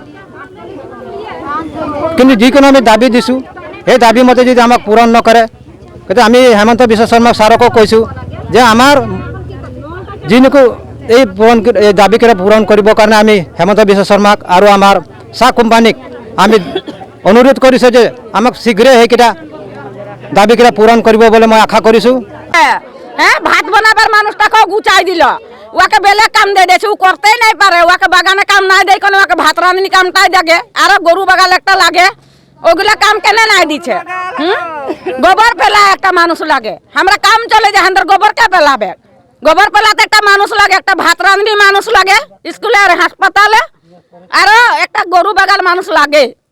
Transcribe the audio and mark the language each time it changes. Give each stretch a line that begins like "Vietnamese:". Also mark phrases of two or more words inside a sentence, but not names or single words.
Assamese: কিন্তু যিকোনো আমি দাবী দিছোঁ সেই দাবী মতে যদি আমাক পূৰণ নকৰে তেতিয়া আমি হেমন্ত বিশ্ব শৰ্মা ছাৰকো কৈছোঁ যে আমাৰ যিকোনো এই দাবীকেইটা পূৰণ কৰিবৰ কাৰণে আমি হেমন্ত বিশ্ব শৰ্মাক আৰু আমাৰ চাহ কোম্পানীক আমি অনুৰোধ কৰিছোঁ যে আমাক শীঘ্ৰে সেইকেইটা দাবীকেইটা পূৰণ কৰিব বুলি মই আশা কৰিছোঁ
Bangla: হ্যাঁ ভাত বানাবার মানুষটাকে গুচাই দিল ওকে বেলে কাম দিয়ে দিয়েছে ও করতেই নাই পারে ওকে বাগানে কাম নাই দেয় কোনো ওকে ভাত রাঁধুনি কামটাই দেখে আরো গরু বাগাল একটা লাগে ওগুলা কাম কেনে নাই দিচ্ছে গোবর ফেলা একটা মানুষ লাগে আমরা কাম চলে যায় আমাদের গোবর কে ফেলাবে গোবর ফেলাতে একটা মানুষ লাগে একটা ভাত রাঁধুনি মানুষ লাগে স্কুলে আর হাসপাতালে আরো একটা গরু বাগাল মানুষ লাগে